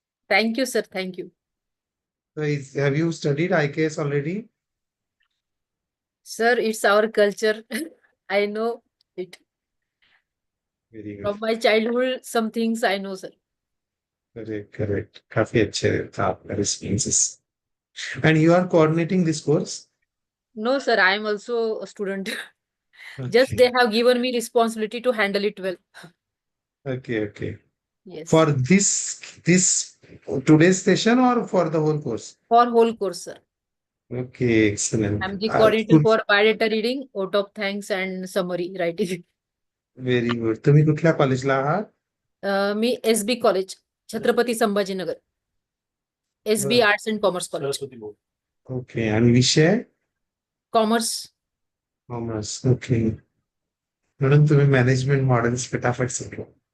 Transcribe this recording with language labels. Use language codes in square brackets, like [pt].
[en] Thank you sir, thank you. So have you studied IKS already? Sir, it's our culture. I know it. Very good. From my childhood, some things I know, sir. Correct, correct. [hi] काफी अच्छे था आपका responses. [en] And you are coordinating this course? No, sir, I am also a student. Just they have given me responsibility to handle it well. Okay, okay. Yes. For this today's session or for the whole course? For whole course, sir. Okay, excellent. I'm the coordinator for biodata reading, vote of thanks and summary writing. Very good. [mr] तुम्ही कुठल्या कॉलेजला आहात? मी SB college, Chhatrapati Sambhajinagar. SB arts and commerce college. Okay. आणि विषय? Commerce. Commerce. Okay. म्हणून तुम्ही management models फटाफट शिकला.